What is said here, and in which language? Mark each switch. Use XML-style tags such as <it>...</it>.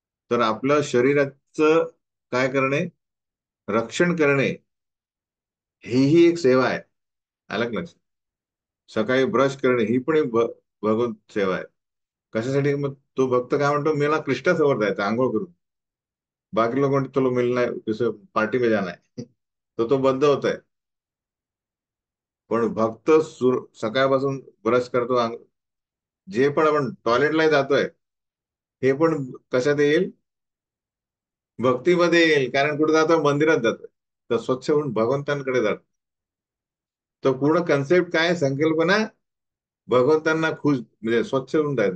<mr>तर आपलं शरीराचं काय करणे, रक्षण करणे, ही एक सेवा आहे. अलग लक्ष. सकाळी ब्रश करणे ही पण एक भगवत सेवा आहे. कशासाठी? मग तो भक्त काय म्हणतो, मला कृष्णासमोर जायचं आंघोळ करून. बाकी लोक म्हणतो</mr> <hi>चलो मिलना है, किसी पार्टी में जाना है.</hi> <mr>तो तो बद्ध होत आहे. पण भक्त सकाळपासून ब्रश करतो, जे पण आपण टॉयलेटला जातोय, हे पण कशात येईल? भक्तीमध्ये येईल. कारण कुठे जातोय? मंदिरात जातोय. तर स्वच्छ होऊन भगवंतांकडे जातो. तर पूर्ण कन्सेप्ट काय, संकल्पना भगवंतांना खुश म्हणजे स्वच्छ होऊन जायचं.</mr>